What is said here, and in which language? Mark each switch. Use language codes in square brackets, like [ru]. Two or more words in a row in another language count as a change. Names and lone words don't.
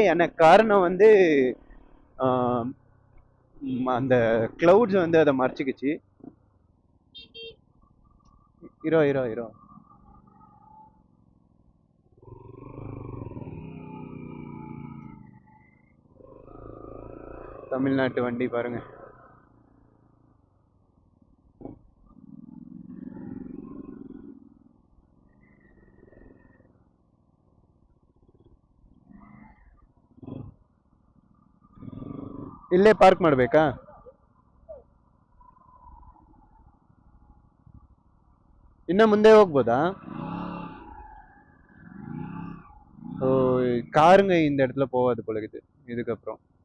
[ta] எனக்கு காரணம் வந்து அந்த கிளவுட்ஸ் வந்து அதை மறைச்சிக்கிச்சு. இரோ தமிழ்நாட்டு வண்டி பாருங்க. [kn] ಇಲ್ಲೇ ಪಾರ್ಕ್ ಮಾಡಬೇಕಾ? ಇನ್ನ ಮುಂದೆ ಹೋಗ್ಬೋದಾ? [ta] காருங்க இந்த இடத்துல போகாது போலக்குது இதுக்கப்புறம்.